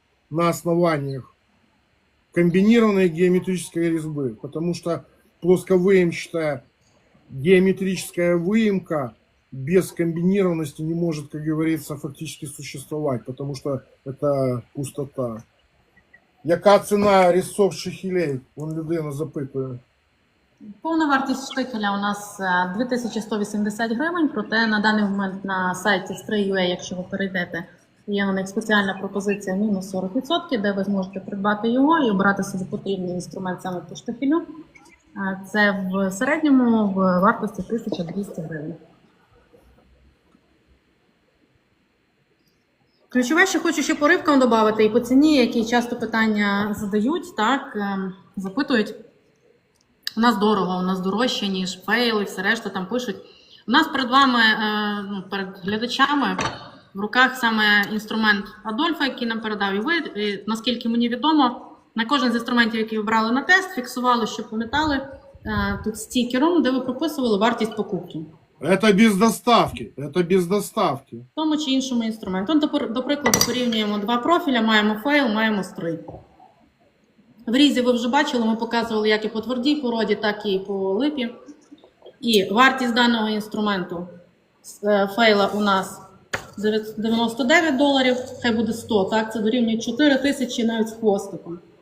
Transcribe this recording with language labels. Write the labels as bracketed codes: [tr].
[ru] на основаниях комбинированной геометрической резьбы, потому что плосковыемчатая геометрическая выемка без комбинированности не может, как говорится, фактически существовать, потому что это пустота. [uk] Яка ціна резцов шихелей? Вон людина запитує. Повна вартість штикеля у нас 2180 гривень, проте на даний момент на сайті Stray.ua, якщо ви перейдете, є на них спеціальна пропозиція мінус 40%, де ви зможете придбати його і обрати собі потрібний інструмент саме по штикелю. Це в середньому в вартості 1200 гривень. Ключове, що хочу ще по рибкам додати, і по ціні, які часто питання задають, так, запитують. У нас дорого, у нас дорожче, ніж фейл і все решта там пишуть. У нас перед вами, перед глядачами, в руках саме інструмент Адольфа, який нам передав, і ви, і, наскільки мені відомо, на кожен з інструментів, які ви брали на тест, фіксували, що пам'ятали, тут стікером, де ви прописували вартість покупки. [ru] Это без доставки, это без доставки. [uk] В тому чи іншому інструменту. До прикладу, порівнюємо два профіля, маємо фейл, маємо стрий. В різі ви вже бачили, ми показували як і по твердій породі, так і по липі. І вартість даного інструменту фейла у нас $99, хай буде 100, так, це дорівнює 4000 навіть з хвостиком.